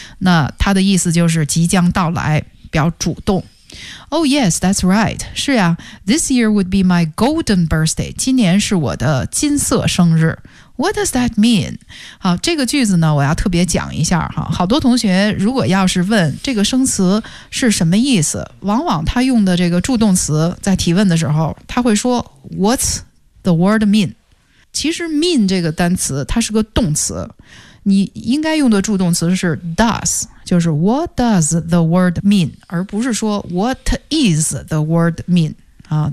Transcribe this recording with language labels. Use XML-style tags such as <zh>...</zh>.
<zh>那它的意思就是即将到来，表主动。</zh> <en>Oh yes, that's right.</en> <zh>是呀</zh> <en>This year would be my golden birthday.</en> <zh>今年是我的金色生日。</zh> <en>What does that mean?</en> <zh>好，这个句子呢，我要特别讲一下哈。好多同学如果要是问这个生词是什么意思，往往他用的这个助动词在提问的时候，他会说</zh> <en>What's the word mean?</en> <zh>其实 mean 这个单词它是个动词，你应该用的助动词是 does， 就是</zh> <en>what does the word mean，</en> <zh>而不是说</zh> <en>what is the word mean</en> <zh>啊。</zh>